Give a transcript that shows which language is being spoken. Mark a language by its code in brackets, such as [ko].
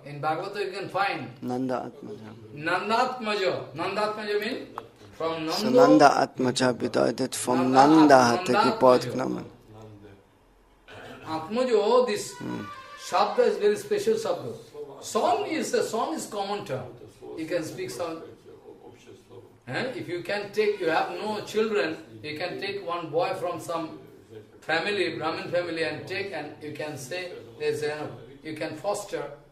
[en] In Bhagavatam you can find. Nandatmaja. Nandatmaja means from Nanda. [de] So Nanda Atmaja bedeutet, vom Nanda hat er Geburt genommen. [en] Atmajo, this Shabda is very special Shabda. Song is common term. You can speak song. If you can take, you have no children, you can take one boy from some family, Brahmin family, and take, and you can say, you can foster.